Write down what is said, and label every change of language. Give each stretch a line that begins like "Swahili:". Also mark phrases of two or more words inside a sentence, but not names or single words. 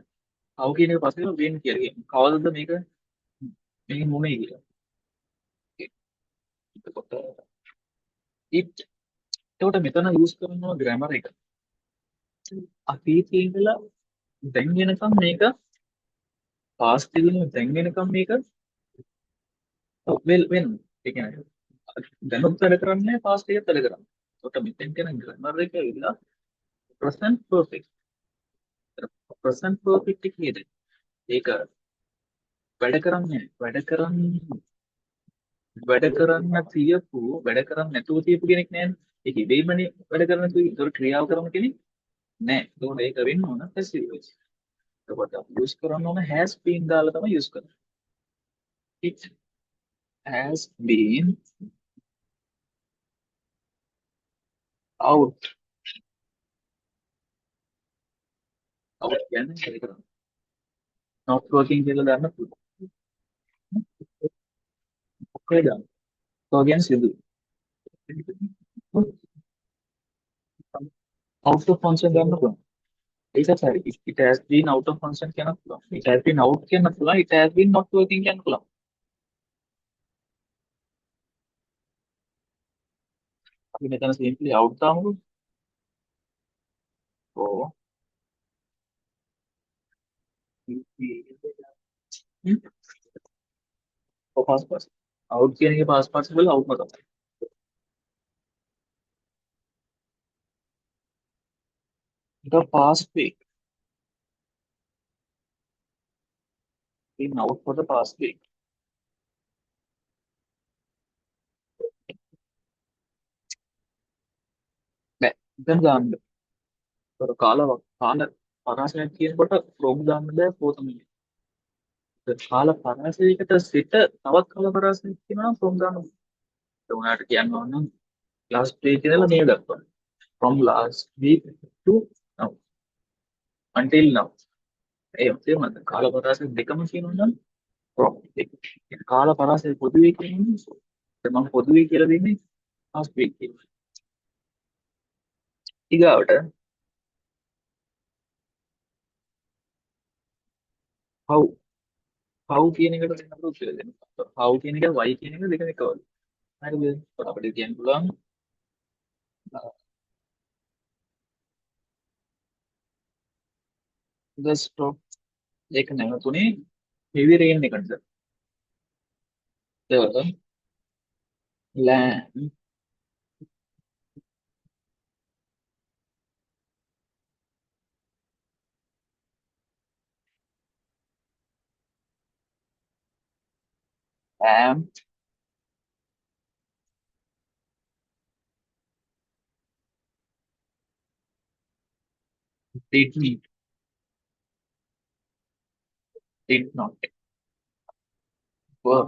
Sinhala: how කියන එක පස්සේ when කියලා කියනවා. කවදද මේක මොනේ කියලා. එතකොට it එතකොට මෙතන යූස් කරනවා grammar එක. අතීතයේ ඉඳලා දැන් වෙනකම් මේක past එකේ දැන් වෙනකම් මේක
English: well when
Sinhala: ඒ කියන්නේ දැනුත් වැඩ කරන්නේ past එකත් වැඩ කරන්නේ. එතකොට මෙතෙන් කියන grammar එක ඉඳලා
English: present perfect. present perfect
Sinhala: කියද ඒක වැඩ කරන්න තියපු වැඩ කරන්න නැතුව තියපු කෙනෙක් නෑනේ. ඒක ඉබේමනේ වැඩ කරන්න නැතුව ඒතර ක්‍රියාව කරන කෙනෙක් නෑ. ඒකෝට ඒක වෙන්න ඕන
English: passive voice.
Sinhala: එතකොට අපි යූස් කරන්න ඕන
English: has been
Sinhala: දාලා තමයි යූස් කරන්නේ.
English: it has been out.
Sinhala: out කියන්නේ වැඩ කරන්න.
English: not working
Sinhala: කියලා දාන්න පුළුවන්. ඔක්කොම දාන්න. so කියන්නේ සිදු.
English: out of function
Sinhala: දාන්න පුළුවන්. ඒකත් හරි.
English: it has been out of function
Sinhala: කියන්න පුළුවන්.
English: it has been out
Sinhala: කියන්න පුළුවන්.
English: it has been not working
Sinhala: කියන්න පුළුවන්. අපි මෙතන
English: simply out දාමුකෝ.
Sinhala: ඔව්.
English: past participle.
Sinhala: out කියන එකේ
English: past participle out
Sinhala: ම තමයි.
English: The past week. Been out for the past week.
Sinhala: නෑ. දැන් දාන්න. ඒතර කාල පරාසයක් කියනකොට from දාන්න බෑ for තමයි. කාල පරාසයකට සිට තවත් කාල පරාසයක් කියනවා from දාන්න. ඒ උනාට කියන්න ඕන නම්
English: last week
Sinhala: ඉඳලා මේ දක්වා.
English: From last week to now. Until now.
Sinhala: ඒ තේරුණාද? කාල පරාසය දෙකම කියනවා නම් from. කාල පරාසය පොදුවේ කියනවා. මම පොදුවේ කියලා දෙන්නේ
English: last week
Sinhala: කියලා. ඊගාවට
English: how how
Sinhala: කියන එකට දෙන්න අපිට උත්තර දෙන්න. how කියන එක y කියන එක දෙකම එකවලු. හරිද? අපිට කියන්න පුළුවන්
English: the stop
Sinhala: එක නැවතුනේ
English: heavy rain
Sinhala: එකටද?
English: the lamp lamp did not work.